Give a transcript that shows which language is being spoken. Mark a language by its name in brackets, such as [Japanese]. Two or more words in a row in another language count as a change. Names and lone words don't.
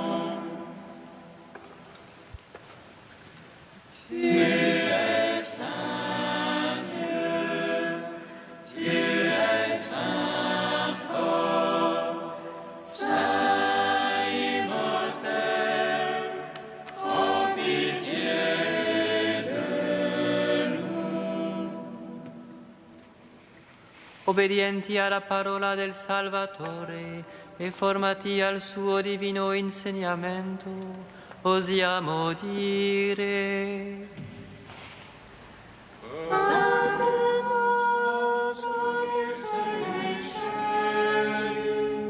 [French] Tu es saint Dieu, tu es saint fort, saint immortel, prends pitié de nous. [Italian] Obbedienti alla parola del Salvatore e formati al suo divino insegnamento, osiamo dire: Padre nostro che sei nei cieli,